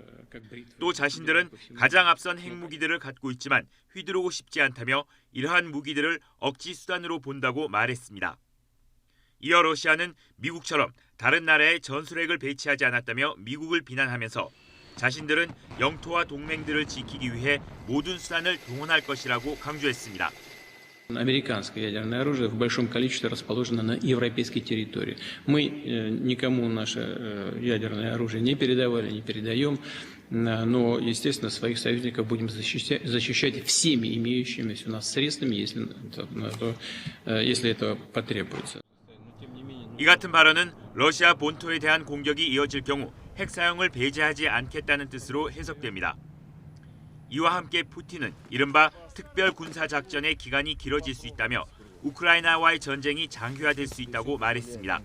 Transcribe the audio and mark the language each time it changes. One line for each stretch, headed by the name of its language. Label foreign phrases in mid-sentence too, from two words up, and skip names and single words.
Korean: 또 자신들은 가장 앞선 핵무기들을 갖고 있지만 휘두르고 싶지 않다며 이러한 무기들을 억지수단으로 본다고 말했습니다. 이어 러시아는 미국처럼 다른 나라에 전술핵을 배치하지 않았다며 미국을 비난하면서 자신들은 영토와 동맹들을 지키기 위해 모든 수단을 동원할 것이라고 강조했습니다.
Russian: Американское ядерное оружие в большом количестве расположено на европейской территории. Мы никому наше ядерное оружие не передавали, не передаем, но, естественно, своих союзников будем защищать всеми имеющимися у нас средствами, если это потребуется.
Korean: 이 같은 발언은 러시아 본토에 대한 공격이 이어질 경우 핵 사용을 배제하지 않겠다는 뜻으로 해석됩니다. 이와 함께 푸틴은 이른바 특별 군사작전의 기간이 길어질 수 있다며 우크라이나와의 전쟁이 장기화될 수 있다고 말했습니다.